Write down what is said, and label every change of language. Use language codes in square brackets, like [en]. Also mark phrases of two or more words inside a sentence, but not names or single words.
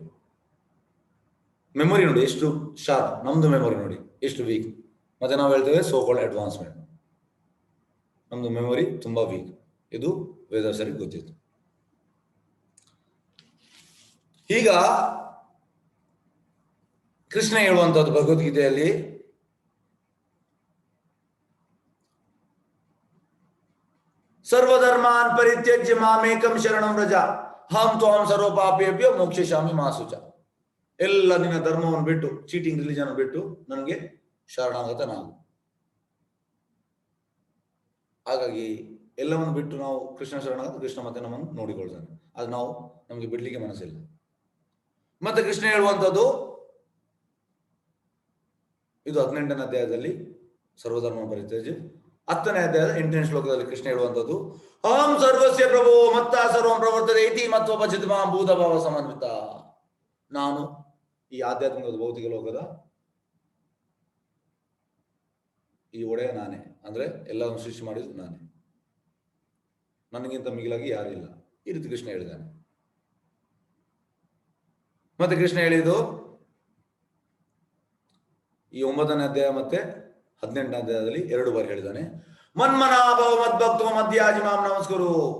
[kn] ಮೆಮೊರಿ ನೋಡಿ ಎಷ್ಟು ಶಾರ್ಪ್, ನಮ್ದು ಮೆಮೊರಿ ನೋಡಿ ಎಷ್ಟು ವೀಕ್. ಮತ್ತೆ ನಾವು ಹೇಳ್ತೇವೆ [en] so called advancement, [kn] ನಮ್ದು ಮೆಮೊರಿ ತುಂಬಾ ವೀಕ್. ಇದು ವೇದವ್ಯಾಸರಿಗೆ ಗೊತ್ತಿತ್ತು. ಈಗ ಕೃಷ್ಣ ಹೇಳುವಂತದ್ದು ಭಗವದ್ಗೀತೆಯಲ್ಲಿ, [sa] ಸರ್ವಧರ್ಮಾನ್ ಪರಿತ್ಯಜ್ಯ ಮಾಮೇಕಂ ಶರಣಂ ವ್ರಜ ಅಹಂ ತ್ವಾಂ ಸರ್ವ ಪಾಪೇಭ್ಯೋ ಮೋಕ್ಷಯಿಷ್ಯಾಮಿ ಮಾ ಶುಚಃ. [kn] ಎಲ್ಲ ನಿನ್ನ ಧರ್ಮವನ್ನು ಬಿಟ್ಟು, [en] cheating religion [kn] ಬಿಟ್ಟು ನನಗೆ ಶರಣಾಗತ ನಾವು. ಹಾಗಾಗಿ ಎಲ್ಲವನ್ನು ಬಿಟ್ಟು ನಾವು ಕೃಷ್ಣ ಶರಣಾಗತ, ಕೃಷ್ಣ ಮತ್ತೆ ನಮ್ಮನ್ನು ನೋಡಿಕೊಳ್ತಾನೆ. ಅದು ನಮಗೆ ಬಿಡ್ಲಿಕ್ಕೆ ಮನಸ್ಸಿಲ್ಲ. ಮತ್ತೆ ಕೃಷ್ಣ ಹೇಳುವಂಥದ್ದು ಇದು 18ನೇ ಅಧ್ಯಾಯದಲ್ಲಿ [sa] ಸರ್ವಧರ್ಮ ಪರಿತ್ಯಜ್ಯ [kn] 10ನೇ ಅಧ್ಯಾಯದ 8ನೇ ಶ್ಲೋಕದಲ್ಲಿ ಕೃಷ್ಣ ಹೇಳುವಂಥದ್ದು, [sa] ಅಹಂ ಸರ್ವಸ್ಯ ಪ್ರಭೋ ಮತ್ತ ಸರ್ವಂ ಪ್ರವರ್ತತೆ ಇತಿ ಮತ್ವಪಚಿತ ಮಾಂ ಭೂತ ಭಾವ ಸಮನ್ವಿತ. [kn] ನಾನು ಈ ಆಧ್ಯಾತ್ಮಿಕದ ಭೌತಿಕ ಲೋಕದ ಈ ಒಡೆಯ ನಾನೇ, ಅಂದ್ರೆ ಎಲ್ಲವನ್ನು ಸೃಷ್ಟಿ ಮಾಡಿದ್ದು ನಾನೇ, ನನಗಿಂತ ಮಿಗಿಲಾಗಿ ಯಾರಿಲ್ಲ. ಈ ರೀತಿ ಕೃಷ್ಣ ಹೇಳಿದ್ದಾನೆ. ಮತ್ತೆ ಕೃಷ್ಣ ಹೇಳಿದ್ದು ಈ 9ನೇ ಅಧ್ಯಾಯ ಮತ್ತೆ 18ನೇ ಅಧ್ಯಾಯದಲ್ಲಿ 2 ಬಾರಿ ಹೇಳಿದ್ದಾನೆ, [sa] ಮನ್ಮನಾಭವ ಮದ್ಭಕ್ತೋ ಮಧ್ಯಾಜಿ ಮಾಂ ನಮಸ್ಕರು.